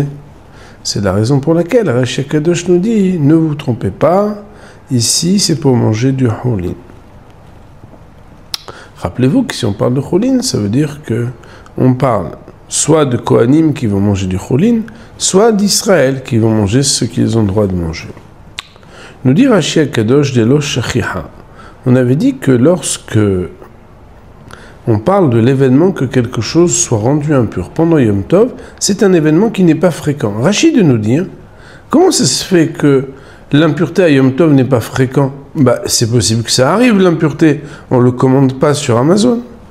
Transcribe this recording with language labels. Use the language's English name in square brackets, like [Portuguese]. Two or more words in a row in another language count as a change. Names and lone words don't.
[French] C'est la raison pour laquelle Rashi Kadosh nous dit, ne vous trompez pas, ici c'est pour manger du choulin. Rappelez-vous que si on parle de choulin, ça veut dire que on parle soit de Kohanim qui vont manger du choulin, soit d'Israël qui vont manger ce qu'ils ont le droit de manger. Nous dit Rashi Kadosh [Hebrew] דלא שכיחא. [French] On avait dit que lorsque on parle de l'événement que quelque chose soit rendu impur pendant Yom Tov, c'est un événement qui n'est pas fréquent. Rashi de nous dire, comment ça se fait que l'impureté à Yom Tov n'est pas fréquent? C'est possible que ça arrive, l'impureté. On ne le commande pas sur Amazon.